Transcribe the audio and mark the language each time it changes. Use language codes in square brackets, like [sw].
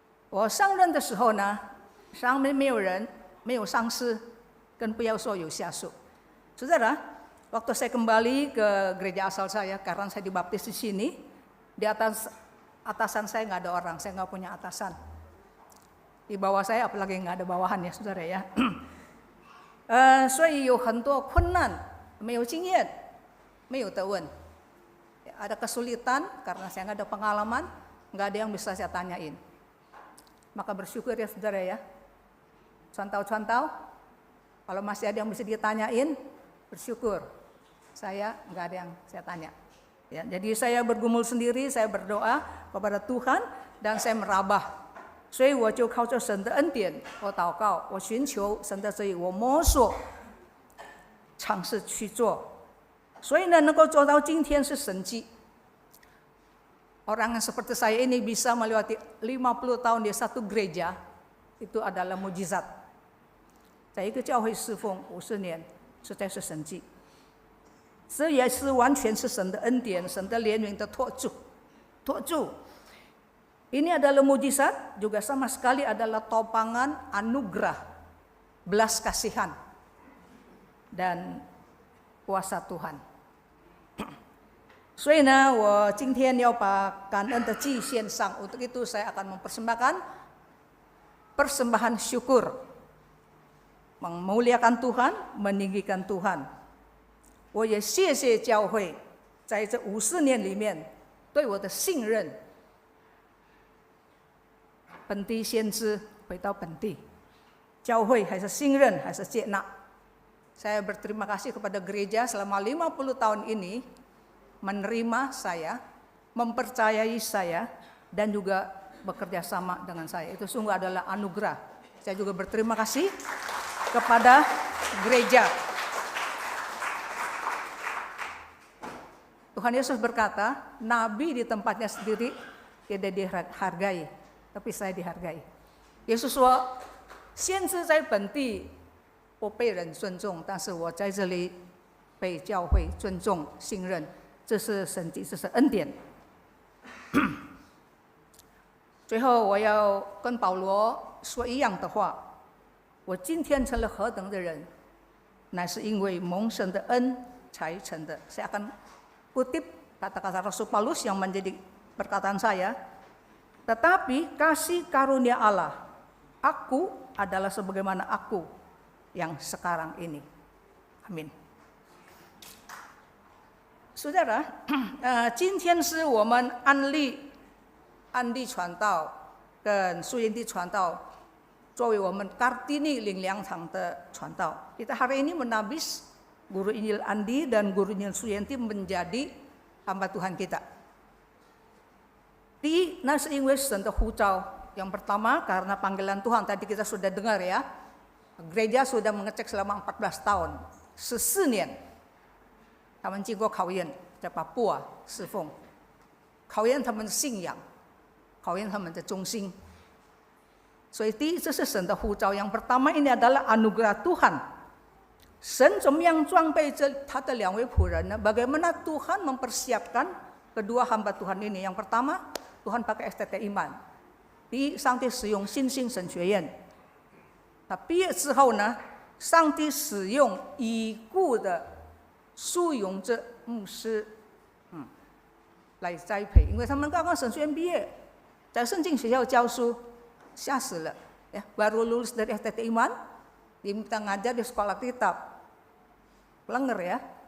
[zh] 我上任的时候呢，上面没有人，没有上司，更不要说有下属。 [id] Saudara, waktu saya kembali ke gereja asal saya, karena saya dibaptis di sini, di atasan saya nggak ada orang, saya nggak punya atasan. Di bawah saya apalagi nggak ada bawahan ya saudara ya. [zh] 所以有很多困难，没有经验，没有得问。 [id] Ada kesulitan karena saya nggak ada pengalaman, nggak ada yang bisa saya tanyain. Maka bersyukur ya saudara ya. Contoh-contoh, kalau masih ada yang bisa ditanyain, bersyukur. Saya nggak ada yang saya tanya. Ya, jadi saya bergumul sendiri, saya berdoa kepada Tuhan dan saya merabah [zh] 所以我就靠着神的恩典，我祷告，我寻求神的旨意，我摸索，尝试去做。所以呢，能够做到今天是神迹。 [id] Orang yang seperti saya ini bisa melewati 50 tahun di satu gereja, itu adalah mujizat. [zh] 在一个教会侍奉50年，实在是神迹。这也是完全是神的恩典，神的怜悯的托住。 [id] Ini adalah mujizat, juga sama sekali adalah topangan anugerah, belas kasihan, dan kuasa Tuhan. [zh] 所以呢，我今天要把感恩的祭献上， [id] untuk itu saya akan mempersembahkan persembahan syukur, memuliakan Tuhan, meninggikan Tuhan. [zh] 我也谢谢教会在这50年里面对我的信任。本地先知回到本地，教会还是信任，还是接纳。 [id] Saya berterima kasih kepada gereja selama 50 tahun ini menerima saya, mempercayai saya, dan juga bekerja sama dengan saya. Itu sungguh adalah anugerah. Saya juga berterima kasih kepada gereja. Tuhan Yesus berkata, nabi di tempatnya sendiri tidak dihargai, tapi saya dihargai. [zh] Yesus 说，先知在本地不被人尊重，但是我在这里被教会尊重、信任，这是神迹，这是恩典。最后，我要跟保罗说一样的话：我今天成了何等的人，乃是因为蒙神的恩才成的。 [id] Saya akan kutip kata-kata Rasul Paulus yang menjadi perkataan saya. Tetapi kasih karunia Allah, aku adalah sebagaimana aku yang sekarang ini. Amin. [zh] Saudara, 今天是我们安利传道跟苏营地传道作为我们Kartini Lingliang场的传道。 [id] Kita hari ini menabis Guru Injil Andi dan Guru Injil Suyanti menjadi hamba Tuhan kita. [zh] 第一，那是因为神的呼召。 [id] Yang pertama karena panggilan Tuhan, tadi kita sudah dengar ya. Gereja sudah mengecek selama 14 tahun, [zh] 14年，他们经过考验，在巴布亚侍奉，考验他们的信仰，考验他们的忠心。所以第一，这是神的呼召。 [id] Yang pertama ini adalah anugerah Tuhan. 神怎么样装备他的2位仆人呢？ Bagaimana Tuhan mempersiapkan kedua hamba Tuhan ini? Yang pertama, Tuhan pakai STT iman. [zh] 第一，上帝使用新兴神学院。他毕业之后呢，上帝使用已故的苏永哲牧师，来栽培，因为他们刚刚神学院毕业，在圣经学校教书，吓死了ya, [id] baru lulus dari STT Iman, diminta ngajar di sekolah kitab, lenger ya.